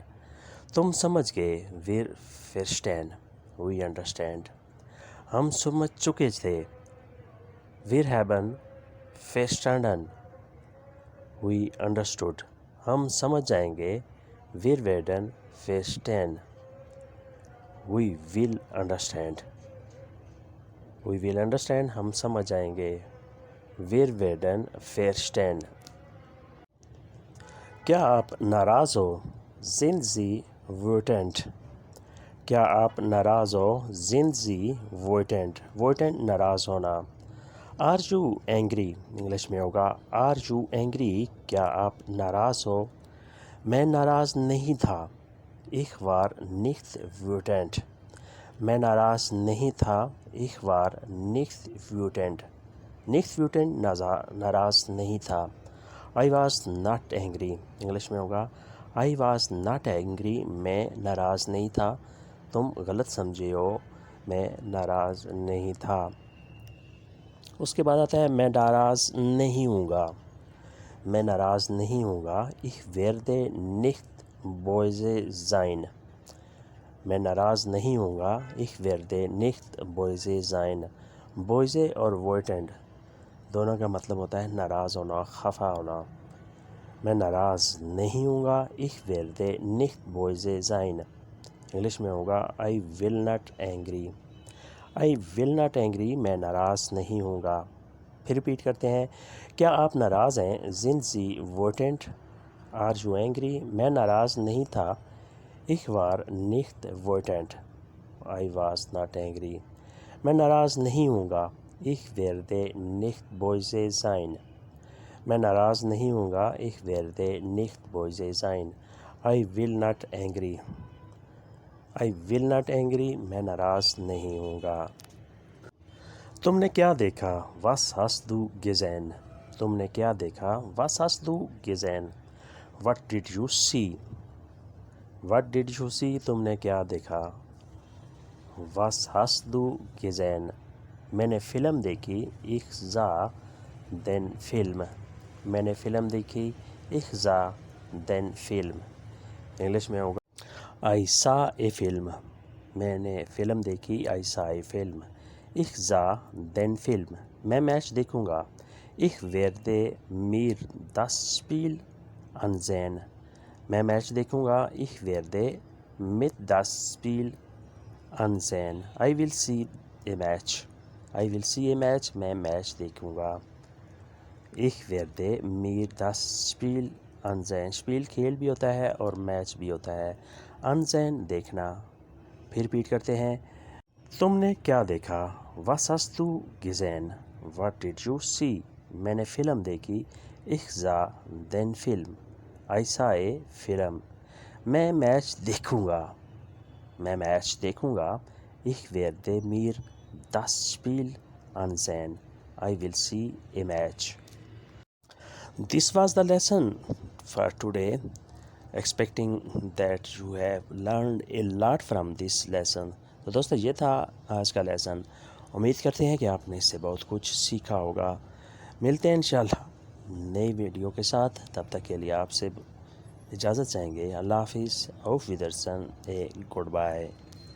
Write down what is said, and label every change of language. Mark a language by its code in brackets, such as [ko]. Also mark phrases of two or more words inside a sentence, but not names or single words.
[ur] تم سمجھ گئے، [de] wir verstehen, [en] we understand. [ur] ہم سمجھ چکے تھے، [de] wir haben verstanden, [en] we understood. [ur] ہم سمجھ جائیں گے، [de] wir werden verstehen, [en] we will understand. we will understand, [ur] ہم سمجھ جائیں گے، [de] wir werden verstehen. [ur] کیا آپ ناراض ہو؟ [de] sind Sie wütend؟ [ur] کیا آپ ناراض ہو؟ [de] sind Sie wütend؟ [en] wütend [ur] ناراض ہونا۔ [en] Are you angry؟ [ur] انگلش میں ہوگا [en] Are you angry؟ [ur] کیا آپ ناراض ہو؟ میں ناراض نہیں تھا۔ [de] Ich war nicht wütend۔ [ur] میں ناراض نہیں تھا۔ [de] Ich war nicht wütend۔ nicht wütend [ur] ناراض نہیں تھا۔ [en] I was not angry۔ [ur] انگلش میں ہوگا [en] I was not angry۔ [ur] میں ناراض نہیں تھا۔ تم غلط سمجھے ہو، میں ناراض نہیں تھا۔ اس کے بعد آتا ہے میں ناراض نہیں ہوں گا۔ میں ناراض نہیں ہوں گا۔ [de] Ich werde nicht böse sein۔ [ur] میں ناراض نہیں ہوں گا۔ [de] Ich werde nicht böse sein۔ [ur] böse اور wütend دونوں کا مطلب ہوتا ہے ناراض ہونا، خفا ہونا۔ میں ناراض نہیں ہوں گا۔ [de] Ich werde nicht böse sein۔ [ur] انگلش میں ہوگا [en] I will not angry۔ I will not angry۔ [ur] میں ناراض نہیں ہوں گا۔ پھر ریپیٹ کرتے ہیں، کیا آپ ناراض ہیں؟ [de] sind Sie wütend؟ [en] Are you angry؟ [ur] میں ناراض نہیں تھا۔ [de] Ich war nicht wütend۔ [en] I was not angry۔ [ur] میں ناراض نہیں ہوں گا۔ [de] Ich werde nicht böse sein۔ [ur] میں ناراض نہیں ہوں گا۔ [de] Ich werde nicht böse sein۔ [en] I will not angry۔ I will not angry۔ [ur] میں ناراض نہیں ہوں گا۔ تم نے کیا دیکھا؟ [de] Was hast du gesehen؟ [ur] تم نے کیا دیکھا؟ [de] Was hast du gesehen؟ [en] What did you see؟ What did you see؟ [ur] تم نے کیا دیکھا؟ [de] Was hast du gesehen؟ [ur] میں نے فلم دیکھی۔ [de] Ich sah den Film۔ [ur] میں نے فلم دیکھی۔ [de] Ich sah den Film۔ [ur] انگلش میں ہوگا [en] I saw a film۔ [ur] میں نے فلم دیکھی۔ [en] I saw a film۔ [de] Ich sah den Film۔ [ur] میں میچ دیکھوں گا۔ [de] Ich werde mir das Spiel ansehen۔ [ur] میں میچ دیکھوں گا۔ [de] Ich werde mir das Spiel ansehen۔ [en] I will see a match۔ I will see a match۔ [ur] میں میچ دیکھوں گا۔ [de] Ich werde mir das Spiel ansehen۔ [ur] Spiel کھیل بھی ہوتا ہے اور میچ بھی ہوتا ہے۔ ansehen دیکھنا۔ پھر ریپیٹ کرتے ہیں، تم نے کیا دیکھا؟ [de] Was hast du gesehen؟ [en] What did you see؟ [ur] میں نے فلم دیکھی۔ [de] Ich sah den Film۔ [en] I saw a film۔ [ur] میں میچ دیکھوں گا۔ میں میچ دیکھوں گا۔ [de] Ich werde mir das Spiel ansehen۔ [en] I will see a match۔ This was the lesson for today. Expecting that you have learned a lot from this lesson۔ [ur] تو دوستو یہ تھا آج کا لیسن۔ امید کرتے ہیں کہ آپ نے اس سے بہت کچھ سیکھا ہوگا۔ ملتے ہیں انشاءاللہ نئی ویڈیو کے ساتھ، تب تک کے لیے آپ سے اجازت چاہیں گے۔ اللہ حافظ۔ [de] auf Wiedersehen۔ [en] good bye.